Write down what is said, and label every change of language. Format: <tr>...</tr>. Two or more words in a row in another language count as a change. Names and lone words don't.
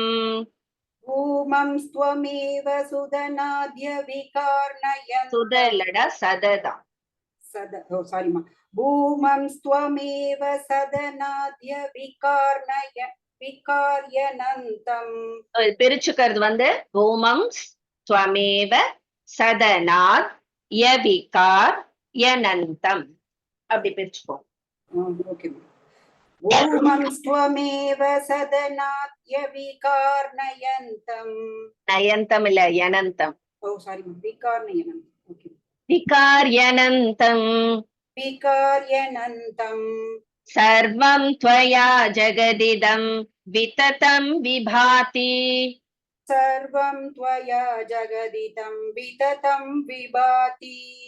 <sa>भूमं त्वमेव सुदनाद्य विकारनयन्तम् सुदलड सददा सारी मा भूमं त्वमेव सदनाद्य विकार्यनन्तम्</sa> <ta>பிரிச்சுக்கிறது வந்து</ta> <sa>भूमं स्वमेव सदनाद् यविकार् यनन्तम्</sa> <ta>அப்படி பிரிச்சுப்போம்</ta> <sa>ओके भूमं त्वमेव सदनाद्य विकारनयन्तम्</sa> <ta>நயந்தம் இல்ல யனந்தம்</ta> <sa>ओ सारी मा विकारनयन्तम् ओके विकार्यनन्तम् विकार्यनन्तम् सर्वं त्वया जगदिदं विततं विभाति सर्वं त्वया जगदिदं विततं विभाति</sa>